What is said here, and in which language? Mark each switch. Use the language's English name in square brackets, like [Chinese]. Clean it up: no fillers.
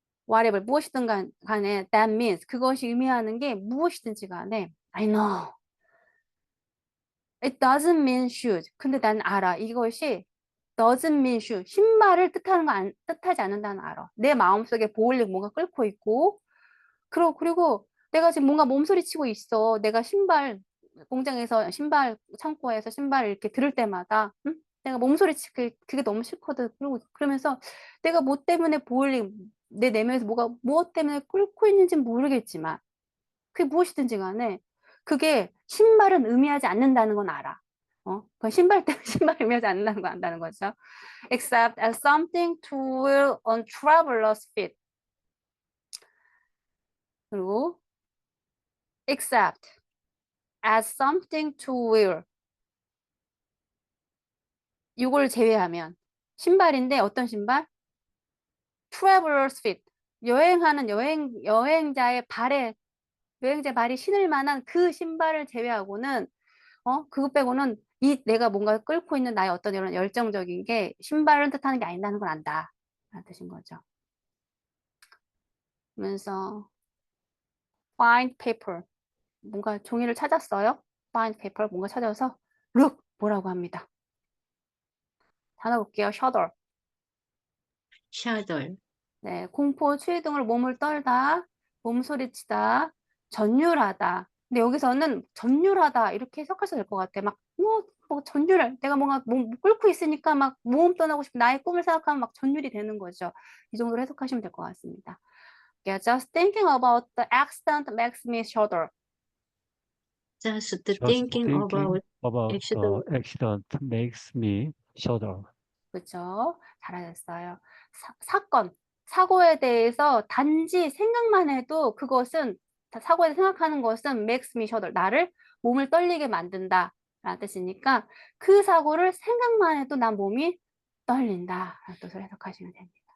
[English] whatever [Korean] 무엇이든 간에 [English] that means [Korean] 그것이 의미하는 게 무엇이든지 간에 [English] I know it doesn't mean shoes. [Korean] 근데 난 알아. 이것이 [English] doesn't mean shoes. [Korean] 신발을 뜻하지 않는다는 알아. 내 마음속에 보일링 뭔가 끓고 있고 그리고 내가 지금 뭔가 몸소리 치고 있어. 내가 신발 공장에서 신발 창고에서 신발을 이렇게 들을 때마다 응? 내가 몸소리 그게 너무 싫거든. 그러면서 내가 뭐 때문에 보일링 내 내면에서 무엇 때문에 끓고 있는지는 모르겠지만 그게 무엇이든지 간에 그게 신발은 의미하지 않는다는 건 알아. 그 신발 때문에 신발 의미하지 않는다는 거 안다는 거죠. [English] Except as something to wear on traveler's feet. [Korean] 그리고 [English] except as something to wear. [Korean] 이걸 제외하면 신발인데 어떤 신발? [English] Traveler's feet. [Korean] 여행하는 여행자의 발이 신을 만한 그 신발을 제외하고는 그것 빼고는 내가 뭔가 끌고 있는 나의 어떤 이런 열정적인 게 신발을 뜻하는 게 아니라는 걸 안다. 라는 뜻인 거죠. 그러면서 [English] find paper. [Korean] 뭔가 종이를 찾았어요. [English] find paper. [Korean] 뭔가 찾아서 look 뭐라고 합니다. 단어 볼게요. shudder. [English] shudder, [Korean] 네, 공포, 추위 등으로 몸을 떨다, 몸소리치다, 전율하다. 근데 여기서는 전율하다 이렇게 해석하셔도 될 것 같아. 뭐 전율을 내가 뭔가 끓고 있으니까 막 모험 떠나고 싶은 나의 꿈을 생각하면 막 전율이 되는 거죠. 이 정도로 해석하시면 될 것 같습니다. [English] Yeah, just thinking about the accident makes me shudder. Just Just thinking thinking about about the accident accident makes me shudder. [Korean] 그렇죠? 잘하셨어요. 사건, 사고에 대해서 단지 생각만 해도 그것은 사고에 생각하는 것은 [English] makes me shudder. [Korean] 나를 몸을 떨리게 만든다 라는 뜻이니까 그 사고를 생각만 해도 난 몸이 떨린다 라는 뜻으로 해석하시면 됩니다.